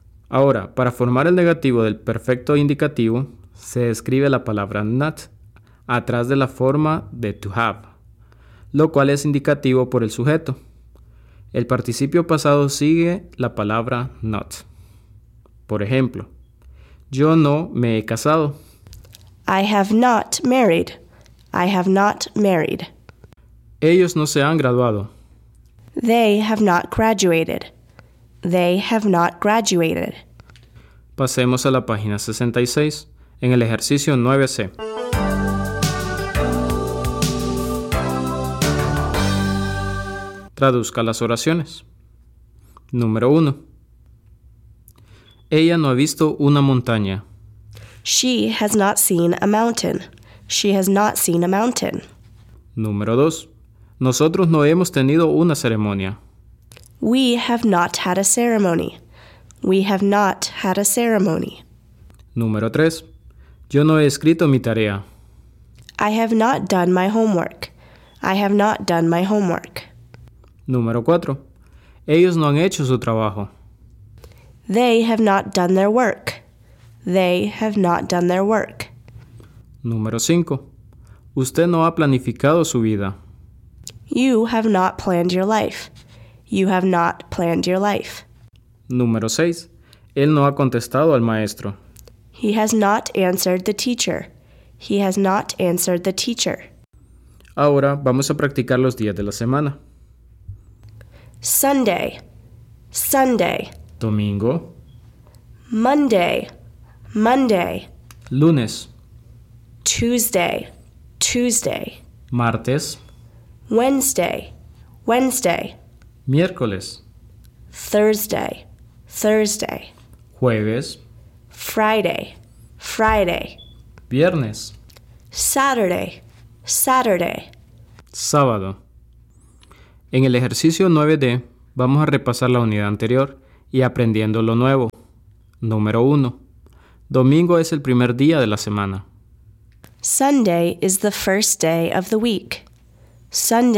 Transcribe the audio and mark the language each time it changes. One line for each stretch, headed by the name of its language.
Spanish: Ahora, para formar el negativo del perfecto indicativo, se escribe la palabra not atrás de la forma de to have, lo cual es indicativo por el sujeto. El participio pasado sigue la palabra not. Por ejemplo, yo no me he casado.
English: I have not married. I have not married.
Spanish: Ellos no se han graduado.
English: They have not graduated. They have not graduated.
Spanish: Pasemos a la página 66, en el ejercicio 9c. Traduzca las oraciones. Número 1. Ella no ha visto una montaña.
English: She has not seen a mountain. She has not seen a mountain.
Spanish: Número 2. Nosotros no hemos tenido una ceremonia.
English: We have not had a ceremony. We have not had a ceremony.
Spanish: Número 3. Yo no he escrito mi tarea.
English: I have not done my homework. I have not done my homework.
Spanish: Número 4. Ellos no han hecho su trabajo.
English: They have not done their work. They have not done their work.
Spanish: Número 5. Usted no ha planificado su vida.
English: You have not planned your life. You have not planned your life.
Spanish: Número 6. Él no ha contestado al maestro.
English: He has not answered the teacher. He has not answered the teacher.
Spanish: Ahora vamos a practicar los días de la semana.
English: Sunday, Sunday.
Spanish: Domingo.
English: Monday, Monday.
Spanish: Lunes.
English: Tuesday, Tuesday.
Spanish: Martes.
English: Wednesday, Wednesday.
Spanish: Miércoles.
English: Thursday, Thursday.
Spanish: Jueves.
English: Friday, Friday.
Spanish: Viernes.
English: Saturday, Saturday.
Spanish: Sábado. En el ejercicio 9D, vamos a repasar la unidad anterior y aprendiendo lo nuevo. Número 1. Domingo es el primer día de la semana.
English: Sunday is the first day of the week. Sunday.